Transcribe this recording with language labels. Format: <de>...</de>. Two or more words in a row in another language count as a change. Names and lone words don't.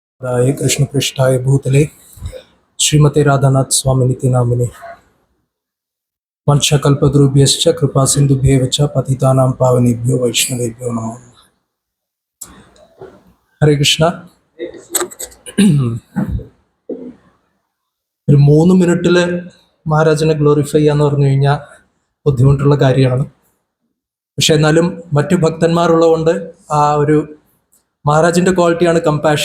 <sa>कृष्ण पृष्ठाय भूतले श्रीमते राधानाथ स्वामिनिति नामिने वंशकल्पतरुभ्यश्च कृपा सिन्धुभ्येव च पतितानां पावनेभ्यो वैष्णवेभ्यो नमो नमः. ഹരേ കൃഷ്ണ.</sa> <ml>ഒരു 3 മിനിറ്റിൽ മഹാരാജനെ ഗ്ലോറിഫൈ ചെയ്യാന്ന് പറഞ്ഞു കഴിഞ്ഞാൽ ബുദ്ധിമുട്ടുള്ള കാര്യമാണ്. പക്ഷെ എന്നാലും മറ്റു ഭക്തന്മാരുള്ളതുകൊണ്ട് ആ ഒരു മഹാരാജിന്റെ ക്വാളിറ്റിയാണ് കമ്പാഷൻ.</ml>